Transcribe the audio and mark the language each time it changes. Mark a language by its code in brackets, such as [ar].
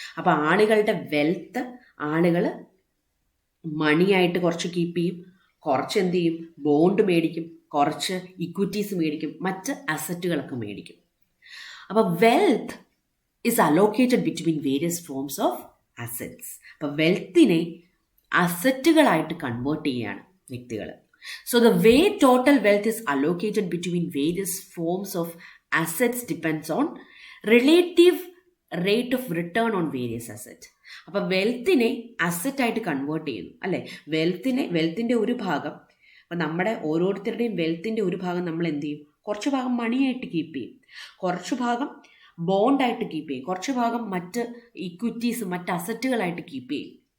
[ml] അപ്പം ആളുകളുടെ വെൽത്ത് ആളുകൾ മണിയായിട്ട് കുറച്ച് കീപ്പ് ചെയ്യും, കുറച്ച് എന്ത് ചെയ്യും, ബോണ്ട് മേടിക്കും, കുറച്ച് ഇക്വിറ്റീസ് മേടിക്കും, മറ്റ് അസറ്റുകളൊക്കെ മേടിക്കും. [en] അപ്പം wealth is allocated between various forms of assets. [ml] അപ്പം വെൽത്തിനെ അസറ്റുകളായിട്ട് കൺവേർട്ട് ചെയ്യുകയാണ് വ്യക്തികൾ. [en] So the way total wealth is allocated between various forms of assets depends on relative rate of return on various assets. [ml] അപ്പോൾ വെൽത്തിനെ അസറ്റായിട്ട് convert ചെയ്യുന്നു അല്ലേ. വെൽത്തിൻ്റെ ഒരു ഭാഗം, അപ്പം നമ്മുടെ ഓരോരുത്തരുടെയും വെൽത്തിൻ്റെ ഒരു ഭാഗം നമ്മൾ എന്ത് ചെയ്യും, കുറച്ച് ഭാഗം മണിയായിട്ട് കീപ്പ് ചെയ്യും, കുറച്ച് ഭാഗം ബോണ്ടായിട്ട് കീപ്പ് ചെയ്യും, കുറച്ച് ഭാഗം മറ്റ് ഇക്വിറ്റീസ് മറ്റ് അസറ്റുകളായിട്ട് കീപ്പ് ചെയ്യും.